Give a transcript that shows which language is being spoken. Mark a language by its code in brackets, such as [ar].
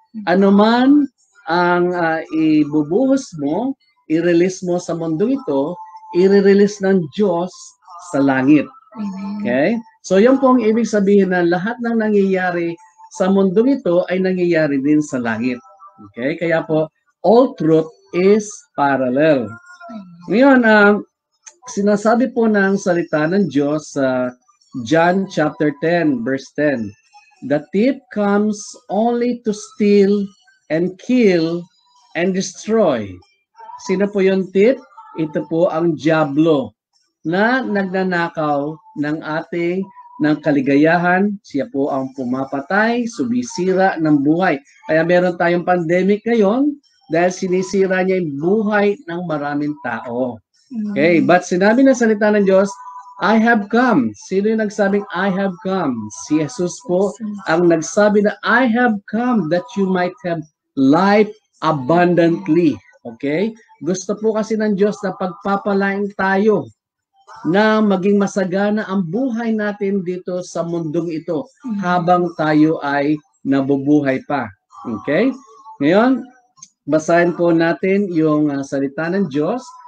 [tl] Anuman ang ibubuhos mo, i-release mo sa mundo ito, i-release ng Diyos sa langit. Okay? So yun po ang ibig sabihin na lahat ng nangyayari sa mundo ito ay nangyayari din sa langit. Okay? Kaya po, [en] all truth is parallel. [tl] Ngayon, sinasabi po ng salita ng Diyos sa John chapter 10 verse 10. [en] The thief comes only to steal and kill and destroy. [tl] Sino po yung thief? Ito po ang diablo na nagnanakaw ng ating ng kaligayahan. Siya po ang pumapatay, sumisira ng buhay. Kaya meron tayong pandemic ngayon dahil sinisira niya yung buhay ng maraming tao. Okay, but sinabi ng salita ng Diyos, [en] I have come. [tl] Sino yung nagsabing [en] I have come? [tl] Si Jesus po ang nagsabi na [en] I have come that you might have life abundantly. [tl] Okay? Gusto po kasi ng Diyos na pagpapalain tayo na maging masagana ang buhay natin dito sa mundong ito habang tayo ay nabubuhay pa. Okay? Ngayon, basahin po natin yung salita ng Diyos.